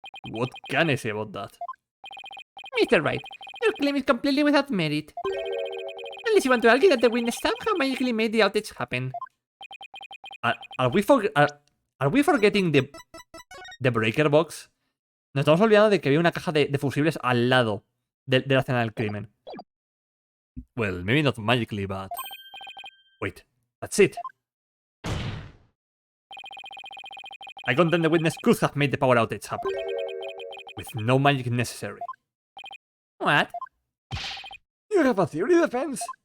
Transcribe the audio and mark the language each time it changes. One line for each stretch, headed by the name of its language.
English: What can I say about that? Mr. Wright, your claim is completely without merit. Unless you want to argue that the witness somehow magically made the outage happen. Are we forgetting the breaker box?
Spanish: Nos estamos olvidando de que había una caja de fusibles al lado de la escena del crimen.
English: Well, maybe not magically, but... Wait, that's it. I contend the witness could have made the power outage happen. With no magic necessary. What? You have a theory, Defense?